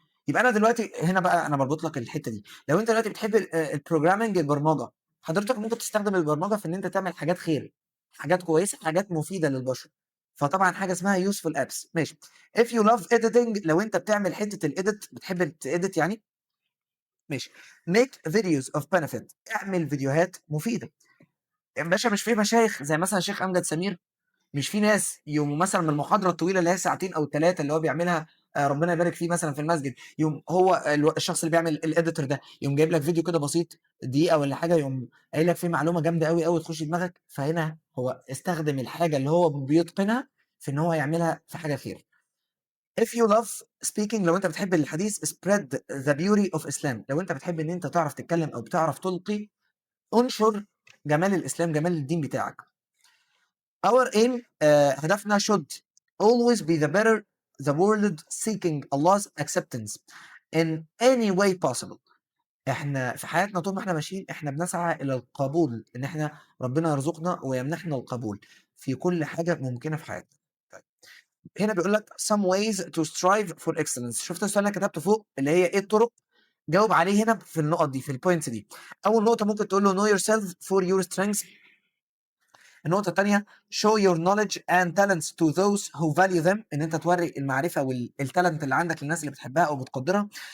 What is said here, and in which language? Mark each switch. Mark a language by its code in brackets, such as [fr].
[ar] يبقى انا دلوقتي هنا بقى انا بربط لك الحته دي، لو انت دلوقتي بتحب البروجرامنج، البرمجه، حضرتك ممكن تستخدم البرمجه في ان انت تعمل حاجات خير، حاجات كويسه، حاجات مفيده للبشر. فطبعا حاجه اسمها يوسفول ابس، ماشي. [en] if you love editing، [ar] لو انت بتعمل حته الايديت، بتحب تedit يعني، ماشي. [en] make videos of benefit، [ar] اعمل فيديوهات مفيده. يا باشا مش في مشايخ زي مثلا الشيخ امجد سمير، مش في ناس يوم مثلا من المحاضره الطويله اللي هي ساعتين او ثلاثه اللي هو بيعملها، ربنا يبارك فيه، مثلا في المسجد، يوم هو الشخص اللي بيعمل الاديتور ده يوم جايب لك فيديو كده بسيط، دقيقه ولا حاجه، يوم قايل لك فيه معلومه جامده قوي قوي تخش دماغك. فهنا هو استخدم الحاجه اللي هو بيتقنها في ان هو يعملها في حاجه خير. [en] if you love speaking، [ar] لو انت بتحب الحديث، [en] spread the beauty of Islam، [ar] لو انت بتحب ان انت تعرف تتكلم او بتعرف تلقي، انشر جمال الاسلام، جمال الدين بتاعك. [en] our aim، [ar] هدفنا [en] should always be the better the world seeking Allah's acceptance in any way possible. [ar] احنا في حياتنا طول ما احنا ماشيين احنا بنسعى الى القبول، ان احنا ربنا يرزقنا ويمنحنا القبول في كل حاجه ممكنه في حياتنا. طيب، هنا بيقول لك [en] some ways to strive for excellence. [ar] شفت السؤال اللي أنا كتبته فوق اللي هي ايه الطرق؟ جاوب عليه هنا في النقط دي، في البوينتس دي. اول نقطه ممكن تقول له [en] know yourself for your strengths. [ar] النقطة التانية [en] show your knowledge and talents to those who value them، [ar] ان انت توري المعرفة والتالنت اللي عندك للناس اللي بتحبها او بتقدرها.